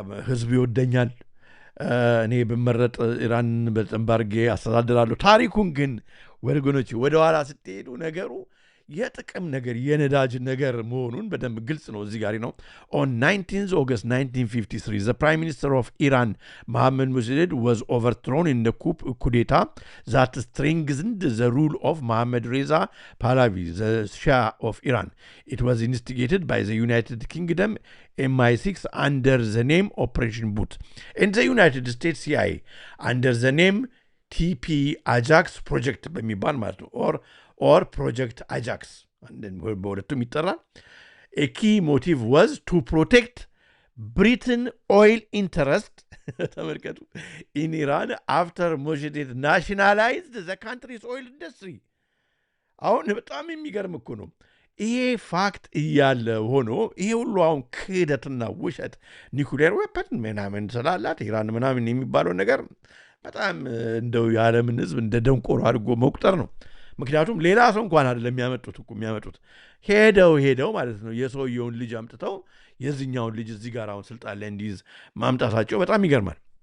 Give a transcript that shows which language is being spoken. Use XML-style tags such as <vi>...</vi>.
<am>ህዝብ ይወደኛል፣ እኔ ብመረጥ ኢራን በደንብ አድርጌ አስተዳድራለሁ። ታሪኩን ግን ወገኖች ወደኋላ ስትሄዱ ነገሩ የጥቅም ነገር የነዳጅ ነገር መሆኑን በደንብ ግልጽ ነው። እዚህ ጋር ነው</am> <en>on 19th August 1953 the prime minister of Iran Mohammad Mossadegh was overthrown in the coup d'etat that strengthened the rule of Mohammad Reza Pahlavi, the Shah of Iran. It was instigated by the United Kingdom MI6 under the name Operation Boot and the United States CIA under the name TP Ajax project</en> <am>በሚባል ማለት ነው</am> <en>or Project Ajax. And then</en> <am>በሁለቱም ይጠራል።</am> <en>A key motive was to protect Britain oil interest</en> <am>ተመልከቱ</am> <en>in Iran after Mossadegh nationalized the country's oil industry.</en> <am>አሁን በጣም የሚገርም እኮ ነው። ይሄ ፋክት እያለ ሆኖ ይሄ ሁሉ አሁን ክህደትና ውሸት ኒኩሌር ዌፐን ምናምን ስላላት ኢራን ምናምን የሚባለው ነገር በጣም እንደው የዓለምን ህዝብ እንደ ደንቆሮ አድርጎ መቁጠር ነው። ምክንያቱም ሌላ ሰው እንኳን አይደለም የሚያመጡት ሄደው ማለት ነው የሰውየውን ልጅ አምጥተው የዚህኛውን ልጅ እዚህ ጋር አሁን ስልጣን ላይ እንዲይዝ ማምጣታቸው በጣም ይገርማል።</am>